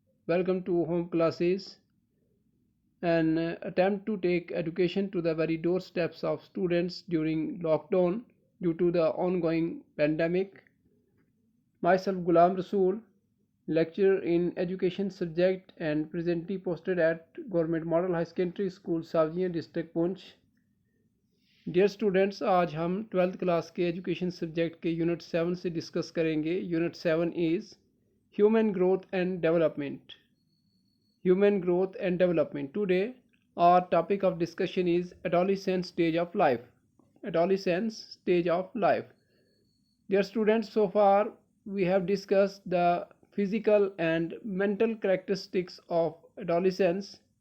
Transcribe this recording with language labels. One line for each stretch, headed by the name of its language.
English: Welcome to home classes, an attempt to take education to the very doorsteps of students during lockdown due to the ongoing pandemic. Myself, Gulam Rasool, lecturer in education subject and presently posted at Government Model High Secondary School, Savjiyan, District Poonch.
Hindi: Dear students, आज हम 12th class के education subject के unit 7 से discuss करेंगे.
English: Unit 7 is human growth and development. Human growth and development. Today, our topic of discussion is adolescent stage of life. Adolescence stage of life. Dear students, so far we have discussed the physical and mental characteristics of adolescence.